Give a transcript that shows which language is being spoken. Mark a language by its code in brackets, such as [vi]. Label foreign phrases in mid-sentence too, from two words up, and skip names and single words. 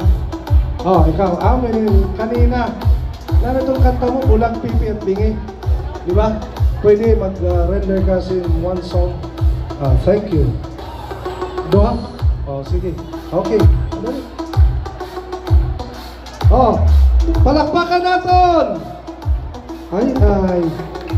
[tl] Oh, ikaw, amin kanina. Lalo itong kanta mo, Bulang Pipi at Bingi. Di ba? Pwede mag-render ka [en] in one song. Thank you. [tl] Doha? Oh, sige. Okay. Dali. Oh, palakpakan natin! Ay.